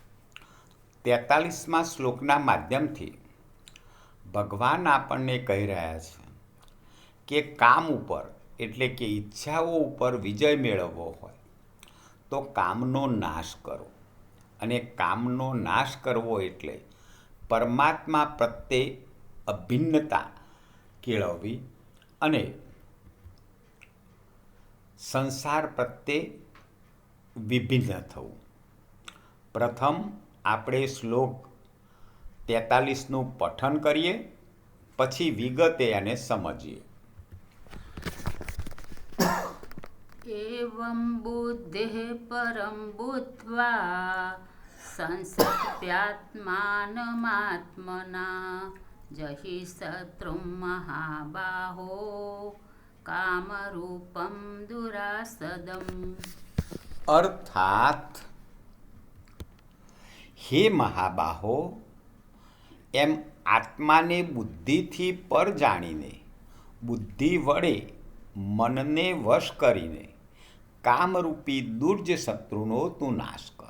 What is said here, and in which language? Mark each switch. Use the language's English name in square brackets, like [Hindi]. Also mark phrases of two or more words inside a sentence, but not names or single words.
[Gujarati] 43મા શ્લોકના માધ્યમથી ભગવાન આપણને કહી રહ્યા છે કે કામ ઉપર એટલે કે ઈચ્છાઓ ઉપર વિજય મેળવવો હોય તો કામનો નાશ કરો, અને કામનો નાશ કરવો એટલે પરમાત્મા પ્રત્યે અભિન્નતા કેળવવી અને સંસાર પ્રત્યે વિભિન્ન થવું। પ્રથમ આપણે શ્લોક 43નું પઠન કરીએ, પછી વિગતે એને સમજીએ। [Sanskrit] एवं बुद्धिः परं बुद्ध्वा संसप्यात्मानमात्मना जहि शत्रुं महाबाहो कामरूपं दुरासदम्। [Gujarati] અર્થાત હે મહાબાહો, એમ આત્માને બુદ્ધિથી પર જાણીને, બુદ્ધિ વડે મનને વશ કરીને કામરૂપી દુર્જ શત્રુનો તું નાશ કર।